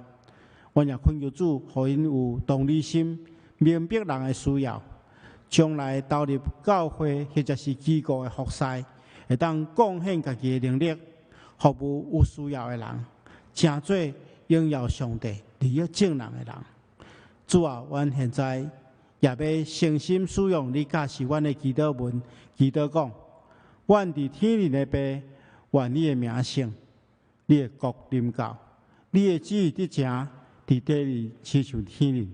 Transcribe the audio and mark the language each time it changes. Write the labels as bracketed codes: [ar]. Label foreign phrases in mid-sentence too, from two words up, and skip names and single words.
[nan] 阮也恳求主，互因有同理心，明白人的需要，将来投入教会或者是机构的服侍，会当贡献家己的能力，服务有需要的人，成做荣耀上帝、利益正人的人。主啊，阮现在也要诚心使用你教示阮的祈祷文，祈祷讲：阮伫天灵的爸，愿你的名圣，你的国临到，你的旨意伫成，伫地里亲像天灵。